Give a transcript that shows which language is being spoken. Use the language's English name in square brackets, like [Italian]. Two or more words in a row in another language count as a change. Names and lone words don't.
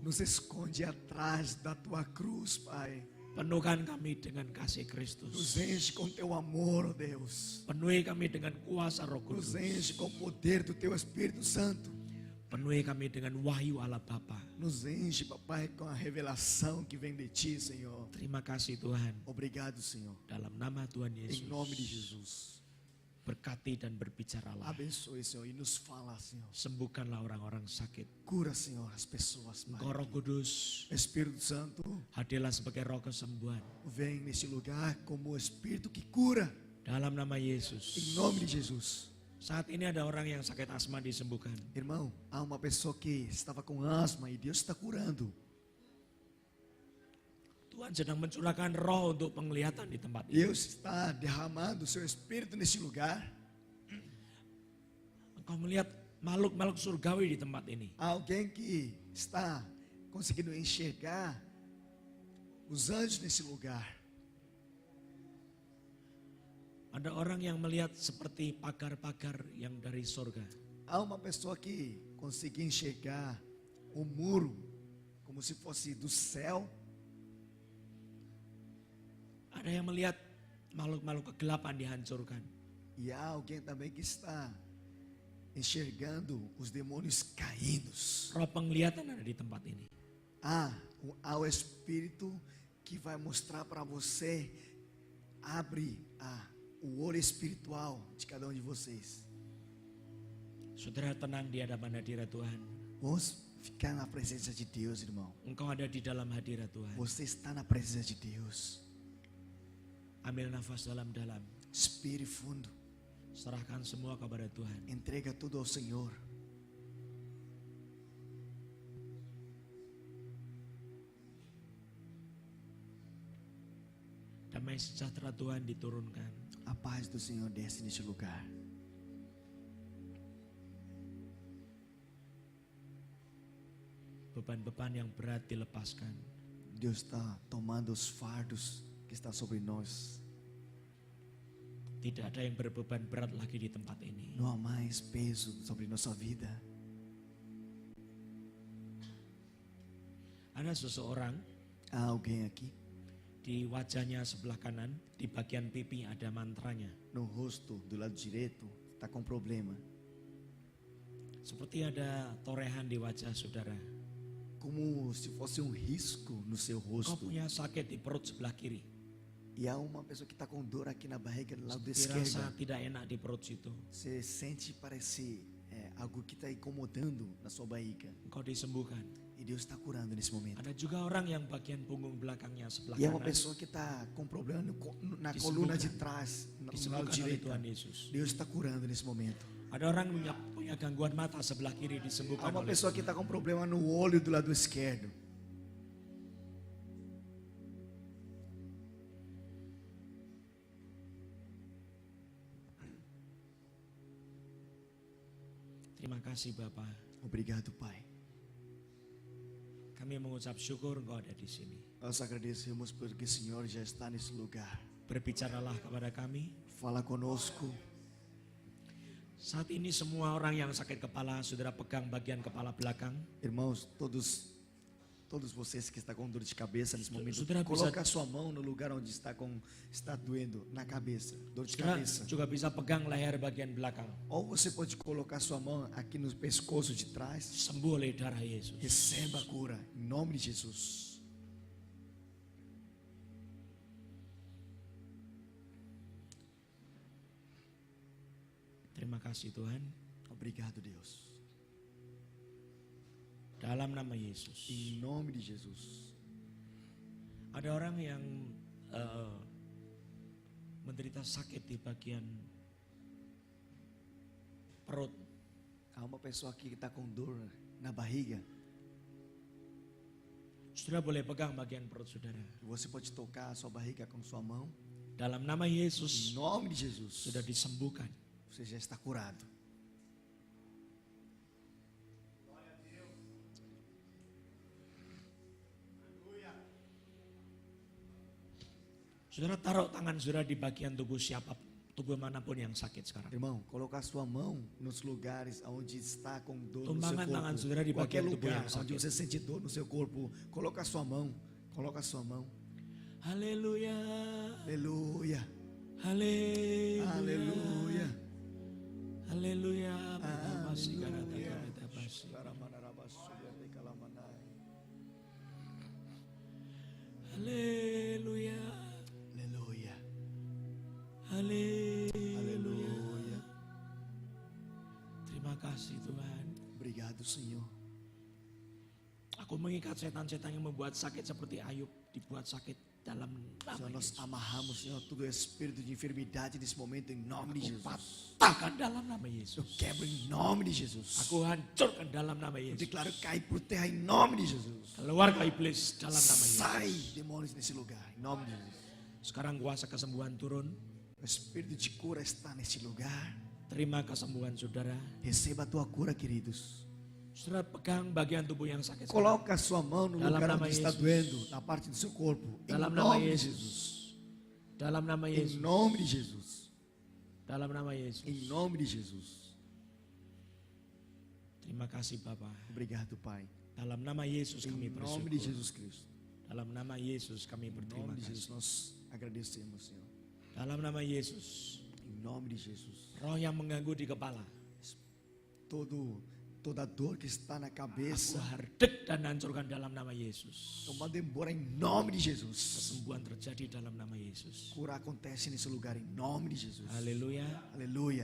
[Portuguese] Nos esconde atrás da Tua cruz, Pai. [Indonesian] Penuhkan kami dengan kasih [Portuguese] Nos [Indonesian] Kristus. [Portuguese] enche com Teu amor, ó Deus. [Indonesian] Penuhi kami dengan kuasa Roh [Portuguese] Nos [Indonesian] Kudus. [Portuguese] enche com o poder do Teu Espírito Santo. [Indonesian] Penuhi kami dengan wahyu Allah Bapa. [Portuguese] Nos enche, papai, com a revelação que vem de Ti, Senhor. [Indonesian] Terima kasih Tuhan. [Portuguese] Obrigado, Senhor. [Indonesian] Dalam nama Tuhan [Portuguese] Em nome de [Indonesian] Yesus. [Portuguese] Jesus. [Indonesian] Berkati dan berbicaralah. [Portuguese] Abençoe, Senhor, e nos fala, Senhor. [Indonesian] Sembuhkanlah orang-orang sakit. [Portuguese] Cura, Senhor, as pessoas, [Indonesian] Engkau [Portuguese] Pai. [Indonesian] Roh Kudus, [Portuguese] Espírito Santo, [Indonesian] hadirlah sebagai roh kesembuhan. [Portuguese] vem neste lugar como o Espírito que cura. [Indonesian] Dalam nama [Portuguese] Em [Indonesian] Yesus. [Portuguese] nome de Jesus. [Indonesian] Saat ini ada orang yang sakit asma disembuhkan. [Portuguese] Irmão, há uma pessoa que estava com asma e Deus está curando. [Indonesian] Tuhan sedang mencurahkan roh untuk penglihatan di tempat ini. [Portuguese] Deus está derramando o seu Espírito neste lugar. [Indonesian] Engkau melihat makhluk-makhluk surgawi di tempat ini. [Portuguese] Há alguém que está conseguindo enxergar os anjos nesse lugar. [Indonesian] Ada orang yang melihat seperti pagar-pagar yang dari surga. [Portuguese] Há uma pessoa que conseguiu enxergar o muro como se fosse do céu. [Indonesian] Ada yang melihat makhluk-makhluk kegelapan dihancurkan. [Portuguese] E há alguém também que está enxergando os demônios caídos. [Indonesian] Roh penglihatan ada di tempat ini. [Portuguese] Há o Espírito que vai mostrar para você, abre o olho espiritual de cada um de vocês. [Indonesian] Saudara tenang di hadapan hadirat Tuhan. [Portuguese] Vamos ficar na presença de Deus, irmão. [Indonesian] Engkau ada di dalam hadirat Tuhan. [Portuguese] Você está na presença de Deus. [Indonesian] Ambil nafas dalam-dalam. [Portuguese] Expire fundo. [Indonesian] Serahkan semua kepada Tuhan. [Portuguese] Entrega tudo ao Senhor. [Indonesian] Damai sejahtera Tuhan diturunkan. [Portuguese] A paz do Senhor desce neste lugar. [Indonesian] Beban-beban yang berat dilepaskan. [Portuguese] Deus está tomando os fardos que está sobre nós. [Indonesian] Tidak ada yang berbeban berat lagi di tempat ini. [Portuguese] Não há mais peso sobre nossa vida. [Indonesian] Ada seseorang [Portuguese] Há alguém aqui [Indonesian] di wajahnya sebelah kanan, di bagian pipi ada mantranya. [Portuguese] no rosto do lado direito está com problema. [Indonesian] Seperti ada torehan di wajah saudara. [Portuguese] Como se fosse um risco no seu [Indonesian] Kau [Portuguese] rosto. [Indonesian] punya sakit di perut sebelah kiri. [Portuguese] E há uma pessoa que está com dor aqui na barriga do lado [Indonesian] Dirasa [Portuguese] esquerdo. [Indonesian] tidak enak di perut situ. [Portuguese] Você sente, parece algo que está incomodando na sua barriga. [Indonesian] Engkau disembuhkan. [Portuguese] E Deus está curando nesse momento. [Indonesian] Ada juga orang yang bagian punggung belakangnya sebelah [Portuguese] E há uma [Indonesian] kanan [Portuguese] pessoa que está com problema na [Indonesian] Disembuhkan. [Portuguese] coluna de trás, no lado [Indonesian] disembuhkan oleh [Portuguese] direito. [Indonesian] Tuhan Yesus. [Portuguese] Deus está curando nesse momento. [Indonesian] Ada orang punya gangguan mata sebelah kiri [Portuguese] Há [Indonesian] disembuhkan [Portuguese] uma [Indonesian] oleh [Portuguese] pessoa que [Indonesian] Tuhan. [Portuguese] está com problema no olho do lado esquerdo. [Indonesian] Terima kasih Bapak. [Portuguese] Obrigado, Pai. [Indonesian] Kami mengucap syukur Engkau ada di sini. [Portuguese] Nós agradecemos porque o Senhor já está nesse lugar. [Indonesian] Berbicaralah kepada kami. [Portuguese] Fala conosco. [Indonesian] Saat ini semua orang yang sakit kepala, saudara pegang bagian kepala belakang. [Portuguese] Irmãos, todos vocês que estão com dor de cabeça nesse momento, [Indonesian] Saudara bisa- [Portuguese] coloca a sua mão no lugar onde está doendo, na cabeça, dor de [Indonesian] Saudara [Portuguese] cabeça. [Indonesian] juga bisa pegang leher bagian belakang. [Portuguese] Ou você pode colocar sua mão aqui no pescoço de trás. [Indonesian] Sembuh oleh darah Yesus. [Portuguese] Receba a cura, em nome de Jesus. [Indonesian] Terima kasih Tuhan. [Portuguese] Obrigado, Deus. [Indonesian] Dalam nama Yesus. [Portuguese] Em nome de Jesus. [Indonesian] Ada orang yang menderita sakit di bagian perut. [Portuguese] Há uma pessoa aqui que está com dor na barriga. [Indonesian] Saudara boleh pegang bagian perut saudara. [Portuguese] Você pode tocar a sua barriga com sua mão. [Indonesian] Dalam nama [Portuguese] Em [Indonesian] Yesus [Portuguese] nome de Jesus. [Indonesian] sudah disembuhkan. [Portuguese] Você já está curado. [Indonesian] Saudara taruh tangan saudara di bagian tubuh manapun yang sakit sekarang. [Portuguese] Irmão, coloca a sua mão nos lugares onde está com dor no seu [Indonesian] Tumbangan tangan [Portuguese] corpo. [Indonesian] saudara di [Portuguese] Qualquer [Indonesian] bagian tubuh [Portuguese] lugar [Indonesian] yang [Portuguese] onde [Indonesian] sakit. [Portuguese] você sente dor no seu corpo, coloca a sua mão. Coloca a sua mão. [Indonesian] Haleluya. [Portuguese] Aleluia. [Indonesian] Haleluya. [Portuguese] Aleluia. [Indonesian] Haleluya. [Portuguese] Aleluia. [Indonesian] Haleluya. [Portuguese] Aleluia. [Indonesian] Haleluya. [Portuguese] Aleluia. [Indonesian] Terima kasih Tuhan. [Portuguese] Obrigado, Senhor. [Indonesian] Aku mengikat setan-setan yang membuat sakit seperti Ayub dibuat sakit dalam nama [Portuguese] Senhor, nós [Indonesian] Yesus. [Portuguese] amarramos, Senhor, todo espírito de enfermidade nesse momento em nome de [Indonesian] Aku [Portuguese] Jesus. [Indonesian] patahkan dalam nama [Portuguese] Eu [Indonesian] Yesus. [Portuguese] quebro em nome de Jesus. [Indonesian] Aku hancurkan dalam nama [Portuguese] Eu [Indonesian] Yesus. [Portuguese] declaro cair por terra em nome de Jesus. [Indonesian] Keluar ke iblis dalam nama Yesus. [Portuguese] Sai, demônios, nesse lugar, em nome de Jesus. [Indonesian] Sekarang kuasa kesembuhan turun. [Portuguese] O espírito de cura está nesse lugar. [Indonesian] Terima kesembuhan saudara. [Portuguese] Receba a tua cura, queridos. [Indonesian] Saudara pegang bagian tubuh yang sakit. sekarang. [Portuguese] Coloca a sua mão no [Indonesian] Dalam [Portuguese] lugar [Indonesian] nama [Portuguese] onde está [Indonesian] Yesus. [Portuguese] doendo, na parte do seu corpo. Em [Indonesian] Dalam nama [Portuguese] nome de [Indonesian] Yesus. [Portuguese] Jesus. [Indonesian] Dalam nama [Portuguese] Em [Indonesian] Yesus. [Portuguese] nome de Jesus. [Indonesian] Dalam nama Yesus. [Portuguese] Em nome de Jesus. [Indonesian] Terima kasih Bapa. [Portuguese] Obrigado, Pai. [Indonesian] Dalam nama Yesus [Portuguese] Em [Indonesian] kami [Portuguese] nome de [Indonesian] bersyukur. [Portuguese] Jesus Cristo. [Indonesian] Dalam nama Yesus kami [Portuguese] Em [Indonesian] berterima [Portuguese] nome de Jesus [Indonesian] kasih. [Portuguese] nós agradecemos, Senhor. [Indonesian] Dalam nama Yesus. [Portuguese] Em nome de Jesus. [Indonesian] Roh yang mengganggu di kepala. [Portuguese] Toda dor que está na [Indonesian] Aku [Portuguese] cabeça, [Indonesian] hardek dan hancurkan dalam nama Yesus. [Portuguese] tomando embora em nome de Jesus. [Indonesian] Kesembuhan terjadi dalam nama Yesus. [Portuguese] Cura acontece nesse lugar em nome de Jesus. [Indonesian] Haleluya. [Portuguese] Aleluia.